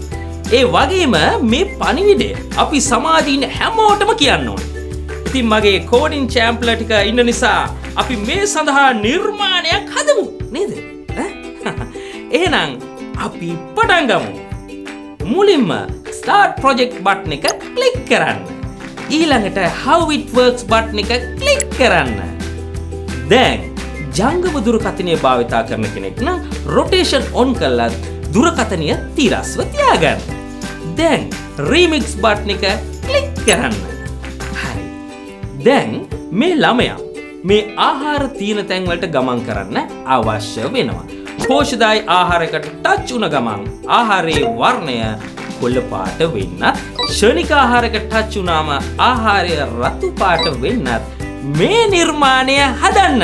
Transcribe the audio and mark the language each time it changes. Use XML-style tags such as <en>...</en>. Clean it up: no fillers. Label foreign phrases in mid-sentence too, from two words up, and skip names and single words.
<si>ඒ වගේම මේ පණිවිඩය අපි සමාජයේ ඉන්න හැමෝටම කියන්න ඕනේ. ඉතින් මගේ</si> <en>coding champs</en> <si>ටික ඉන්න නිසා අපි මේ සඳහා නිර්මාණයක් හදමු නේද? එහෙනම් අපි පටන් ගමු. මුලින්ම</si> <en>start project button</en> <si>එක click කරන්න. ඊළඟට</si> <en>how it works button</en> <si>එක click කරන්න. දැන් ජංගම දුරකථනය භාවිතා කරන කෙනෙක් නම්</si> <en>rotation on</en> <si>කළත් දුරකථනය තිරස්ව තියාගන්න. දැන්</si> <en>remix button</en> <si>එක click කරන්න. හරි. දැන් මේ ළමයා මේ ආහාර තියෙන තැන් වලට ගමන් කරන්න අවශ්‍ය වෙනවා. පෝෂ්‍යදායී ආහාරයකට ටච් වුණ ගමන් ආහාරයේ වර්ණය කොළ පාට වෙන්නත්, ක්ෂණික ආහාරයකට ටච් වුණාම ආහාරය රතු පාට වෙන්නත් මේ නිර්මාණය හදන්න.</si>